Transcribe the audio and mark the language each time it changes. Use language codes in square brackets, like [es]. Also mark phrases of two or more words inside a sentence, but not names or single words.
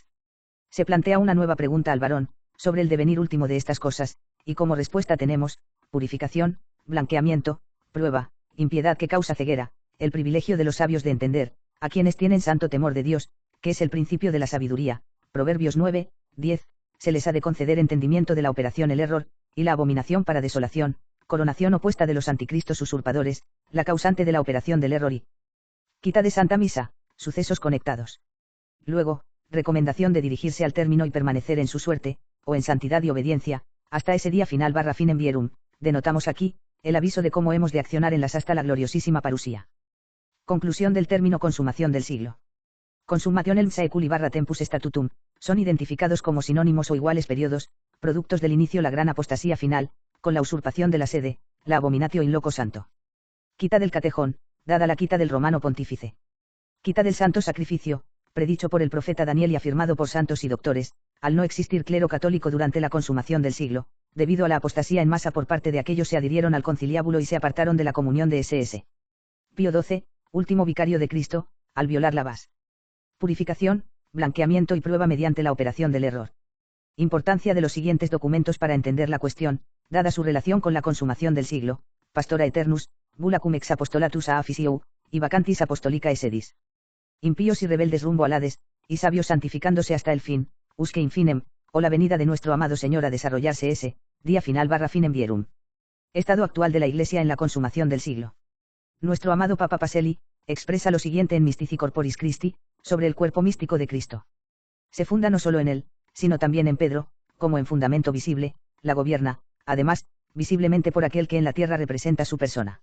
[es] Se plantea una nueva pregunta al varón, sobre el devenir último de estas cosas, y como respuesta tenemos, purificación, blanqueamiento, prueba, impiedad que causa ceguera, el privilegio de los sabios de entender, a quienes tienen santo temor de Dios, que es el principio de la sabiduría, Proverbios 9, 10, se les ha de conceder entendimiento de la operación el error, y la abominación para desolación, coronación opuesta de los anticristos usurpadores, la causante de la operación del error y quita de Santa Misa, sucesos conectados. Luego, recomendación de dirigirse al término y permanecer en su suerte, o en santidad y obediencia, hasta ese día final / [la] finem vierum, [es] denotamos aquí, el aviso de cómo hemos de accionar en las hasta la gloriosísima parusía. Conclusión del término consumación del siglo. [la] Consummationem saeculi / tempus statutum, [es] son identificados como sinónimos o iguales periodos, productos del inicio la gran apostasía final, con la usurpación de la sede, la [la] abominatio in loco santo. [es] Quita del catejón, dada la quita del romano pontífice. Quita del santo sacrificio, predicho por el profeta Daniel y afirmado por santos y doctores, al no existir clero católico durante la consumación del siglo, debido a la apostasía en masa por parte de aquellos se adhirieron al conciliábulo y se apartaron de la comunión de SS. Pío XII, último vicario de Cristo, al violar la vas. Purificación, blanqueamiento y prueba mediante la operación del error. Importancia de los siguientes documentos para entender la cuestión, dada su relación con la consumación del siglo: Pastora Eternus, Bulla cum ex apostolatus a Afisiou, y Vacantis apostolica sedis. Impíos y rebeldes rumbo al Hades, y sabios santificándose hasta el fin, [la] usque infinem, [es] o la venida de nuestro amado Señor a desarrollarse ese, día final / [la] finem vierum. [es] Estado actual de la Iglesia en la consumación del siglo. Nuestro amado Papa Pacelli, expresa lo siguiente en Mystici Corporis Christi, sobre el cuerpo místico de Cristo. Se funda no solo en él, sino también en Pedro, como en fundamento visible, la gobierna, además, visiblemente por aquel que en la tierra representa su persona.